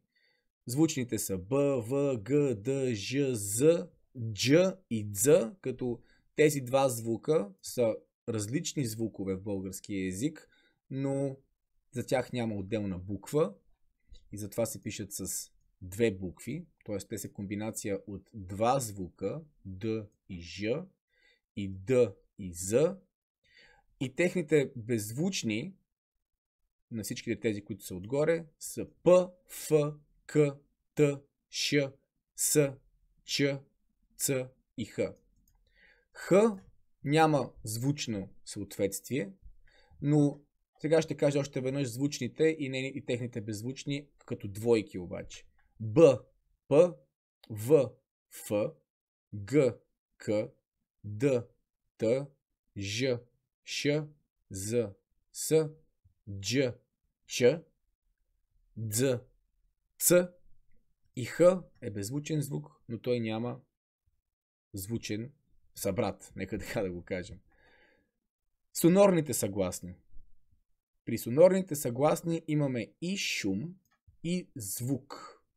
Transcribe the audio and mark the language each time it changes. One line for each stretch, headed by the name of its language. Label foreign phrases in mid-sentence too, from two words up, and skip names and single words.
Bulgarian: Звучните са Б, В, Г, Д, Ж, З, Дж и Дз, като тези два звука са различни звукове в българския език, но за тях няма отделна буква и затова се пишат с две букви, т.е. те са комбинация от два звука, Д и Ж, и Д и З, и техните беззвучни, на всичките тези, които са отгоре, са П, Ф, К, Т, Ш, С, Ч, Ц и Х. Х няма звучно съответствие, но сега ще кажа още веднъж звучните и техните беззвучни като двойки обаче. Б, П, В, Ф, Г, К, Д, Т, Ж, Ш, З, С, Дж, Ч, Дз, Ц и Х е беззвучен звук, но той няма звучен събрат, нека така да го кажем. Сонорните съгласни. При сонорните съгласни имаме и шум, и звук.